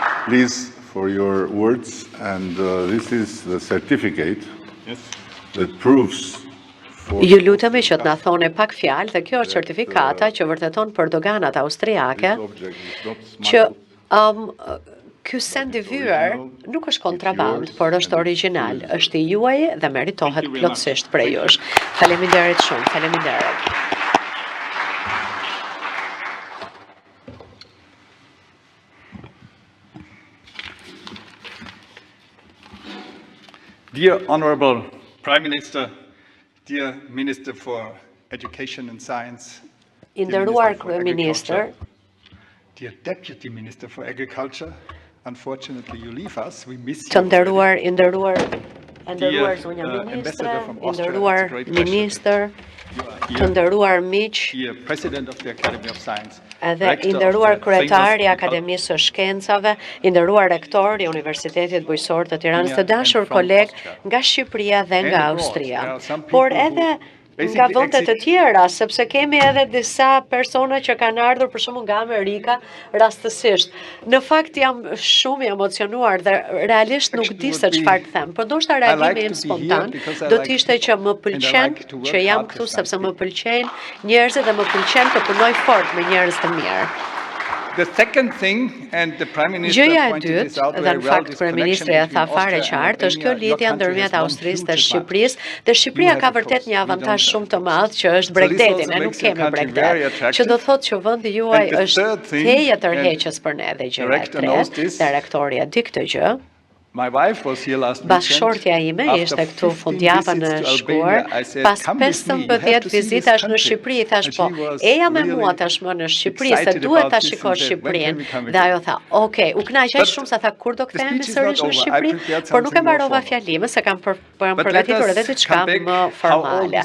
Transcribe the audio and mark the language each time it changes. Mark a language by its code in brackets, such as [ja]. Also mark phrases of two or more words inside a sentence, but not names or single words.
[en] please, for your words. And this is the certificate that proves [sq] Ju lutemi që të na thoni pak fjalë dhe kjo është certifikata që vërteton për doganat austriake që ky send i vyer nuk është kontraband, por është origjinal, është i juaj dhe meritohet plotësisht prej jush. Faleminderit shumë, faleminderit. [en] Dear Honorable Prime Minister, dear Minister for Education and Science, [sq] I nderuar kryeministër, [en] dear Deputy Minister for Agriculture, unfortunately you leave us, we miss you. [sq] të nderuar [en] Dear, [sq] zonja ministre, [en] Ambassador from [sq] i [en] Austria, [sq] nderuar [en] it's a great pleasure. [sq] minister, [en] You are [sq] të [en] here, [sq] nderuar miq, [en] dear President of the Academy of Science, [sq] edhe [en] Rector [sq] i [en] of [sq] nderuar [en] the [sq] kryetari i [en] famous [sq] Akademisë së Shkencave, i nderuar rektor i Universitetit Bujqësor të Tiranës, të dashur koleg nga Shqipëria dhe nga Austria. Por edhe nga vendet të tjera, sepse kemi edhe disa persona që kanë ardhur për shembull nga Amerika rastësisht. Në fakt jam shumë i emocionuar dhe realisht nuk di se çfarë të them, por ndoshta reagimi im spontan do të ishte që më pëlqen që jam këtu sepse më pëlqejnë njerëzit dhe më pëlqen të punoj fort me njerëz të mirë. [en] The second thing, and the Prime Minister [sq] Gjëja e [en] pointed this [sq] dytë, [en] out [sq] dhe [en] very [sq] në [en] well, [sq] fakt [en] this [sq] kryeministri e tha fare qartë, është kjo lidhja ndërmjet Austrisë dhe Shqipërisë, dhe Shqipëria ka vërtet një avantazh shumë të madh që është Bregdeti, ne nuk kemi Bregdet, që do thotë që vendi juaj është teje tërheqës për ne dhe gjëra e tretë, dhe rektori e di këtë gjë. [en] My wife was here last [sq] Bashkëshortja ime ishte këtu fundjavën e shkuar, pas 15 vizitash në Shqipëri, thash po, eja me mua tashmë në Shqipëri, se duhet ta shikosh Shqipërinë. Dhe ajo tha, okay, u kënaqej shumë sa tha kur do kthehemi sërish në Shqipëri, por nuk e mbarova fjalimin se kam përgatitur edhe diçka më formale.